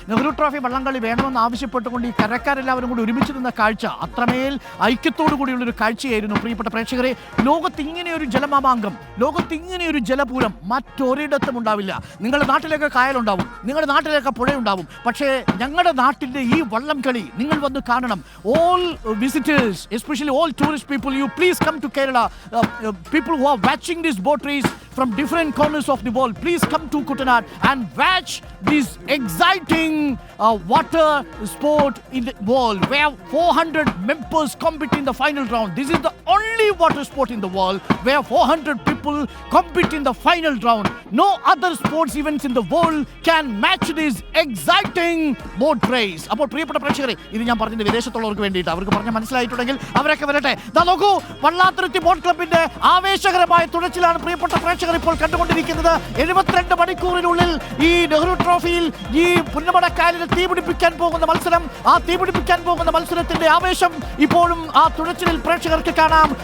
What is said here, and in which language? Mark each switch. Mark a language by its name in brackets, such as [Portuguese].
[Malayalam] Nehru trophy വള്ളംകളി വേണമെന്ന് ആവശ്യപ്പെട്ടുകൊണ്ട് ഈ കരക്കാരെല്ലാവരും കൂടി ഒരുമിച്ച് നിന്ന കാഴ്ച അത്രമേൽ ഐക്യത്തോടു കൂടിയുള്ളൊരു കാഴ്ചയായിരുന്നു. പ്രിയപ്പെട്ട പ്രേക്ഷകരെ, ലോകത്ത് ഇങ്ങനെയൊരു ജലമാമാങ്കം, ലോകത്ത് ഇങ്ങനെയൊരു ജലപൂരം മറ്റൊരിടത്തും ഉണ്ടാവില്ല. നിങ്ങളുടെ നാട്ടിലേക്ക് കായലുണ്ടാവും, നിങ്ങളുടെ നാട്ടിലേക്ക് പുഴയുണ്ടാവും, പക്ഷേ ഞങ്ങളുടെ നാട്ടിൻ്റെ ഈ വള്ളം കളി നിങ്ങൾ വന്ന് കാണണം. [English] All visitors, especially all tourist people, you please come to Kerala. People who are watching this boat race from different corners of the world, please come to Kuttanad and watch this exciting water sport in the world where 400 members compete in the final round. This is the only water sport in the world where 400 people compete in the final round. No other sports events in the world can match this exciting boat race. [Malayalam] അപ്പോൾ പ്രിയപ്പെട്ട പ്രേക്ഷകരെ, ഇത് ഞാൻ പറഞ്ഞത് വിദേശത്തുള്ളവർക്ക് വേണ്ടിയിട്ട്, അവർക്ക് പറഞ്ഞാൽ മനസ്സിലായിട്ടുണ്ടെങ്കിൽ അവരൊക്കെ വരട്ടെ. നോക്കൂ, പള്ളാത്തുരുത്തി ബോട്ട് ക്ലബിന്റെ ആവേശകരമായ തുഴച്ചിലാണ് പ്രിയപ്പെട്ട പ്രേക്ഷകർ ഇപ്പോൾ കണ്ടുകൊണ്ടിരിക്കുന്നത്. 72 മണിക്കൂറിനുള്ളിൽ ഈ നെഹ്റു ട്രോഫിയിൽ ഈ പുന്നമടക്കായലിൽ തീപിടിപ്പിക്കാൻ പോകുന്ന മത്സരം, ആ തീപിടിപ്പിക്കാൻ പോകുന്ന മത്സരത്തിന്റെ ആവേശം ഇപ്പോഴും ആ തുഴച്ചിലിൽ പ്രേക്ഷകർക്ക് കാണാം.